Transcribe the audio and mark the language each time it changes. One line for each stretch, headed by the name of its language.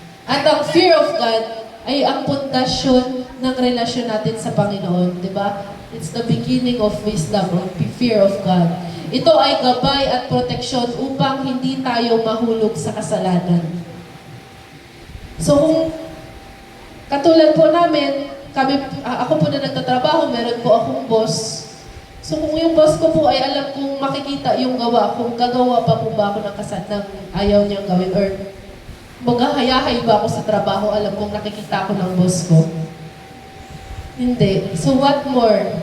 Filipino: At ang fear of God ay ang pundasyon ng relasyon natin sa Panginoon, di ba?
English: It's the beginning of wisdom, of fear of God.
Filipino: Ito ay gabay at proteksyon upang hindi tayo mahulog sa kasalanan. So kung katulad po namin, ako po na nagtatrabaho, meron po akong boss. So kung yung boss ko po ay alam kong makikita yung gawa, kung gagawa pa po ba ako ng ayaw niyang gawin, or maghahayahay ba ako sa trabaho, alam kong nakikita ko ng boss ko. Hindi.
English: So what more?